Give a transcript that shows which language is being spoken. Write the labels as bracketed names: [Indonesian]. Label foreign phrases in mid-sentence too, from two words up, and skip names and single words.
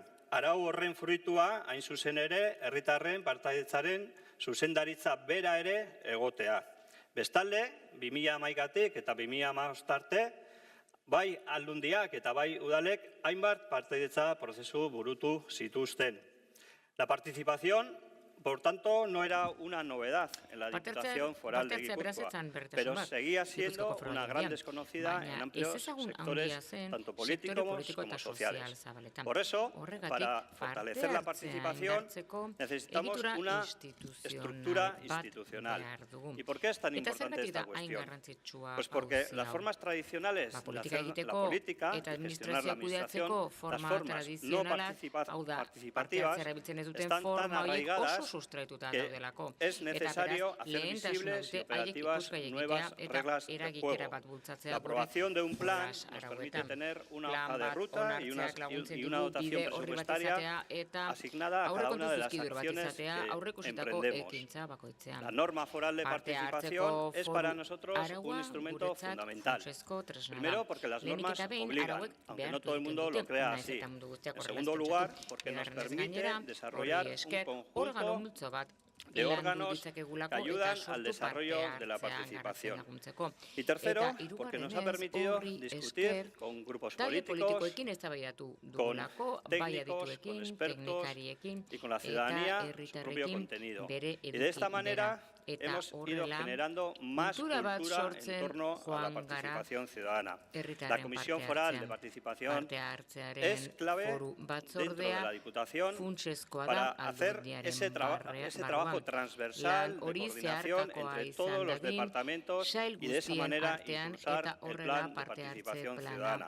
[Basque] Arau horren fruitua, hain zuzen ere, herritarren partaidetzaren zuzendaritza bera ere egotea. Bestalde, 2011tik eta 2015 arte, bai aldundiak eta bai udalek hainbat partaidetza prozesu burutu zituzten. [Spanish] La participación, por tanto, no era una novedad en la Diputación Foral de Gipuzkoa, pero seguía siendo una gran desconocida en amplios sectores, tanto políticos como sociales. Por eso, para fortalecer la participación, necesitamos una estructura institucional. ¿Y por qué es tan importante esta cuestión? Pues porque las formas tradicionales de hacer la política, de gestionar la administración, las formas no participativas, están tan arraigadas [Basque] sustraituta que daudelako. [Spanish] es necesario [Basque] Eta [Spanish] hacer [Basque] beraz, [Spanish] visibles y [Basque] lehentasuna dute haiek [Spanish] operativas [Basque] ikusgai [Spanish] nuevas [Basque] egitea eta [Spanish] reglas de [Basque] eragikera [Spanish] juego. [Basque] bat bultzatzea [Spanish] La aprobación de un plan [Basque] jolas [Spanish] nos permite [Basque] arauetan. [Spanish] tener una [Basque] Plan [Spanish] hoja de [Basque] bat [Spanish] ruta y [Basque] onartzeak laguntzen [Spanish] una [Basque] digu [Spanish] dotación [Basque] bide horri bat izatea [Spanish] presupuestaria [Basque] eta [Spanish] asignada a cada [Basque] aurrekontu [Spanish] una de las [Basque] zuzkidura bat [Spanish] acciones [Basque] izatea [Spanish] que [Basque] aurreikusitako [Spanish] emprendemos. [Basque] ekintza bakoitzean. [Spanish] La norma foral de [Basque] Parte [Spanish] participación [Basque] hartzeko [Spanish] es [Basque] foru [Spanish] para nosotros un [Basque] araua [Spanish] instrumento [Basque] guretzat [Spanish] fundamental. [Basque] funtsezko tresna da. [Spanish] Primero, porque las [Basque] Lehenik [Spanish] normas [Basque] eta behin [Spanish] obligan, [Basque] arauek [Spanish] aunque [Basque] behar [Spanish] no todo el [Basque] egiten [Spanish] mundo lo [Basque] dute, [Spanish] crea [Basque] nahiz [Spanish] así. [Basque] eta mundu guztiak [Spanish] En [Basque] horrela [Spanish] segundo [Basque] ez [Spanish] lugar, [Basque] pentsatu. [Spanish] porque nos [Basque] Bigarrenez [Spanish] permite [Basque] gainera, [Spanish] desarrollar [Basque] horri esker, [Spanish] un [Basque] organo [Spanish] conjunto [Basque] multzo bat [Spanish] de [Basque] landu [Spanish] órganos [Basque] ditzakegulako [Spanish] que ayudan [Basque] eta [Spanish] al [Basque] sortu [Spanish] desarrollo [Basque] parte [Spanish] de la [Basque] hartzean [Spanish] participación. [Basque] garatzen laguntzeko. [Spanish] Y tercero, [Basque] Eta [Spanish] porque nos ha [Basque] hirugarrenez, [Spanish] permitido [Basque] horri [Spanish] discutir [Basque] esker, [Spanish] con grupos [Basque] talde [Spanish] políticos, [Basque] politikoekin eztabaidatu [Spanish] con [Basque] dugulako, bai [Spanish] técnicos, con [Basque] adituekin, [Spanish] expertos [Basque] teknikariekin [Spanish] y con la [Basque] eta [Spanish] ciudadanía su propio [Basque] herritarrekin [Spanish] contenido. [Basque] bere [Spanish] Y de esta [Basque] eduki [Spanish] manera [Basque] bera. Eta [Spanish] hemos ido [Basque] horrela, [Spanish] generando más [Basque] kultura bat [Spanish] cultura en [Basque] sortzen [Spanish] torno a la [Basque] joan gara [Spanish] participación ciudadana. La [Basque] herritarren [Spanish] Comisión [Basque] parte [Spanish] Foral de [Basque] hartzean. [Spanish] Participación [Basque] Parte hartzearen [Spanish] es clave [Basque] foru [Spanish] dentro de [Basque] batzordea [Spanish] la Diputación [Basque] funtsezkoa [Spanish] para [Basque] da [Spanish] hacer [Basque] aldundiaren [Spanish] ese trabajo transversal de coordinación entre todos los departamentos y de esa manera impulsar el plan de participación ciudadana.